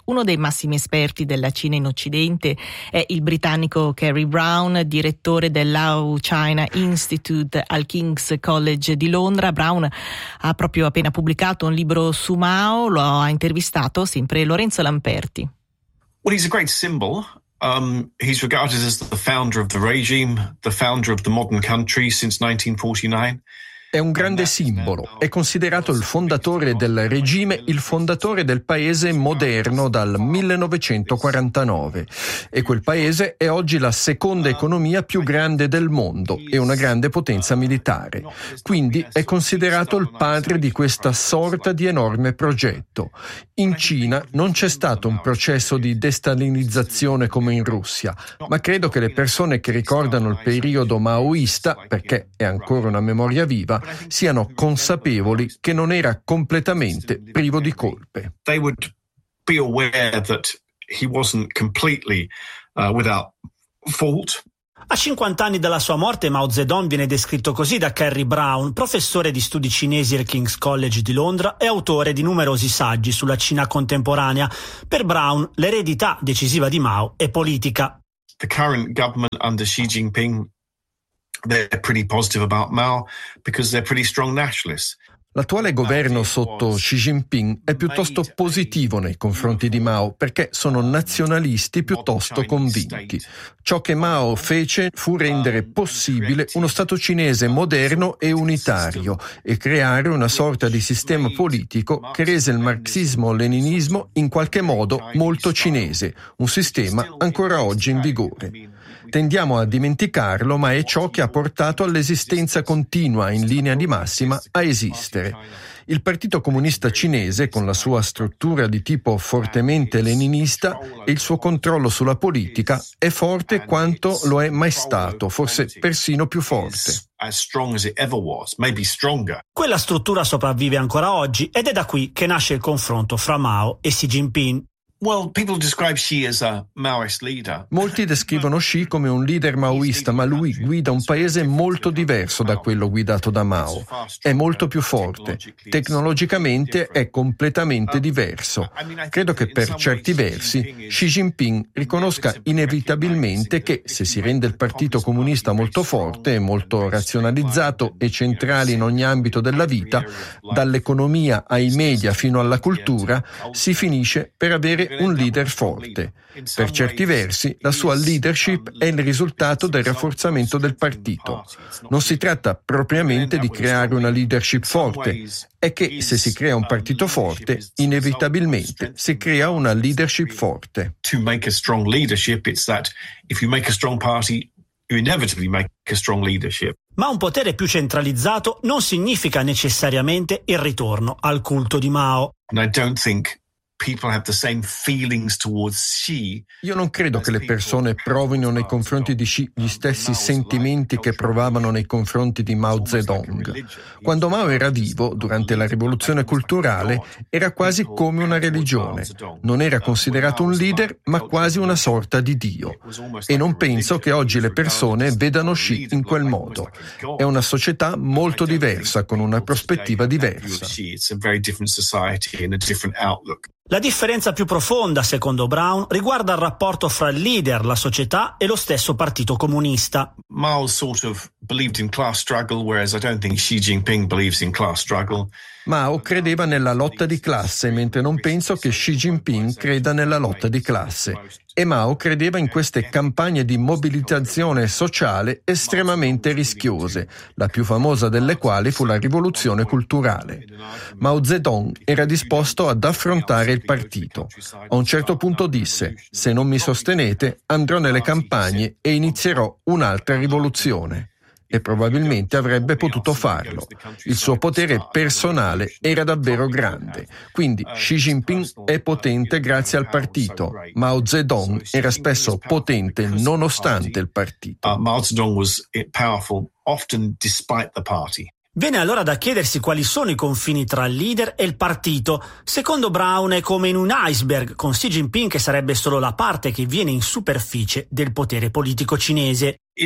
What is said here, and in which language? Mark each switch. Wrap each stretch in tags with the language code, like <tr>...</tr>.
<it>Uno dei massimi esperti della Cina in Occidente è il britannico Kerry Brown, direttore del Lao China Institute al King's College di Londra. Brown ha proprio appena pubblicato un libro su Mao, lo ha intervistato sempre Lorenzo Lamperti.</it> <en>Well, he's a great symbol. He's regarded as the founder of the regime, the founder of the modern country since 1949.</en> <it>È un grande simbolo, è considerato il fondatore del regime, il fondatore del paese moderno dal 1949. E quel paese è oggi la seconda economia più grande del mondo e una grande potenza militare. Quindi è considerato il padre di questa sorta di enorme progetto. In Cina non c'è stato un processo di destalinizzazione come in Russia, ma credo che le persone che ricordano il periodo maoista, perché è ancora una memoria viva, siano consapevoli che non era completamente privo di colpe.</it> <en>They would be aware that he wasn't completely without fault.</en> <it>A 50 anni dalla sua morte, Mao Zedong viene descritto così da Kerry Brown, professore di studi cinesi al King's College di Londra e autore di numerosi saggi sulla Cina contemporanea. Per Brown, l'eredità decisiva di Mao è politica.</it> <en>The current government under Xi Jinping, they're pretty positive about Mao because they're pretty strong nationalists.</en> <it>L'attuale governo sotto Xi Jinping è piuttosto positivo nei confronti di Mao perché sono nazionalisti piuttosto convinti. Ciò che Mao fece fu rendere possibile uno Stato cinese moderno e unitario e creare una sorta di sistema politico che rese il marxismo-leninismo in qualche modo molto cinese, un sistema ancora oggi in vigore. Tendiamo a dimenticarlo, ma è ciò che ha portato all'esistenza continua in linea di massima a esistere. Il Partito Comunista Cinese, con la sua struttura di tipo fortemente leninista e il suo controllo sulla politica, è forte quanto lo è mai stato, forse persino più forte.</it> <en>As strong as it ever was, maybe stronger.</en> <it>Quella struttura sopravvive ancora oggi ed è da qui che nasce il confronto fra Mao e Xi Jinping.</it> <en>Well, people describe Xi as a Maoist leader.</en> <it>Molti descrivono Xi come un leader maoista, ma lui guida un paese molto diverso da quello guidato da Mao. È molto più forte. Tecnologicamente è completamente diverso. Credo che per certi versi Xi Jinping riconosca inevitabilmente che, se si rende il Partito Comunista molto forte, molto razionalizzato e centrale in ogni ambito della vita, dall'economia ai media fino alla cultura, si finisce per avere un leader forte. Per certi versi, la sua leadership è il risultato del rafforzamento del partito. Non si tratta propriamente di creare una leadership forte, è che se si crea un partito forte, inevitabilmente si crea una leadership forte.</it> <en>To make a strong leadership, it's that if you make a strong party, you inevitably make a strong leadership.</en> <it>Ma un potere più centralizzato non significa necessariamente il ritorno al culto di Mao.</it> <en>And I don't think people have the same feelings towards Xi.</en> <it>Io non credo che le persone provino nei confronti di Xi gli stessi sentimenti che provavano nei confronti di Mao Zedong. Quando Mao era vivo, durante la rivoluzione culturale, era quasi come una religione. Non era considerato un leader, ma quasi una sorta di Dio. E non penso che oggi le persone vedano Xi in quel modo. È una società molto diversa, con una prospettiva diversa. La differenza più profonda, secondo Brown, riguarda il rapporto fra il leader, la società e lo stesso Partito Comunista.</it> <en>Mao sort of believed in class struggle, whereas I don't think Xi Jinping believes in class struggle.</en> <it>Mao credeva nella lotta di classe, mentre non penso che Xi Jinping creda nella lotta di classe. E Mao credeva in queste campagne di mobilitazione sociale estremamente rischiose, la più famosa delle quali fu la rivoluzione culturale. Mao Zedong era disposto ad affrontare il partito. A un certo punto disse: «Se non mi sostenete, andrò nelle campagne e inizierò un'altra rivoluzione». E probabilmente avrebbe potuto farlo. Il suo potere personale era davvero grande. Quindi Xi Jinping è potente grazie al partito. Mao Zedong era spesso potente nonostante il partito.</it> <en>Mao Zedong was powerful often despite the party.</en> <it>Viene allora da chiedersi quali sono i confini tra il leader e il partito. Secondo Brown è come in un iceberg, con Xi Jinping che sarebbe solo la parte che viene in superficie del potere politico cinese.</it>